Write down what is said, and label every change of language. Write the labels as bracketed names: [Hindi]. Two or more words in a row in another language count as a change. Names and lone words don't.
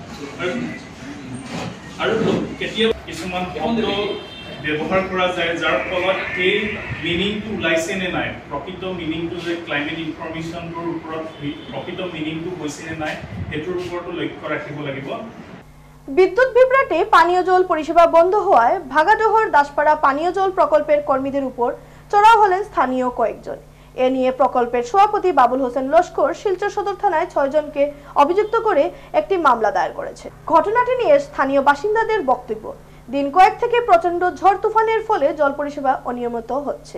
[Assamese] আৰু কেতিয়াবা কিছুমান শব্দ ব্যৱহাৰ কৰা যায় যাৰ ফলত সেই মিনিংটো ওলাইছে নে নাই, প্ৰকৃত মিনিংটো যে [English] climate information [Assamese] ওপৰত প্ৰকৃত মিনিংটো গৈছে নে নাই সেইটোৰ ওপৰতো লক্ষ্য রাখিব লাগিব। [Bangla] বিদ্যুৎ বিভ্রাটে পানীয় জল পরিষেবা বন্ধ হওয়ায় ভাগাডোহর দাসপাড়া পানীয় জল প্রকল্পের কর্মীদের উপর চড়াও হলেন স্থানীয় কয়েকজন। এ নিয়ে প্রকল্পের সভাপতি বাবুল হোসেন লস্কর শিলচর সদর থানায় 6 জনকে অভিযুক্ত করে একটি মামলা দায়ের করেছে। ঘটনাটি নিয়ে স্থানীয় বাসিন্দাদের বক্তব্য, দিন কয়েক থেকে প্রচন্ড ঝড় তুফানের ফলে জল পরিষেবা অনিয়মিত হচ্ছে।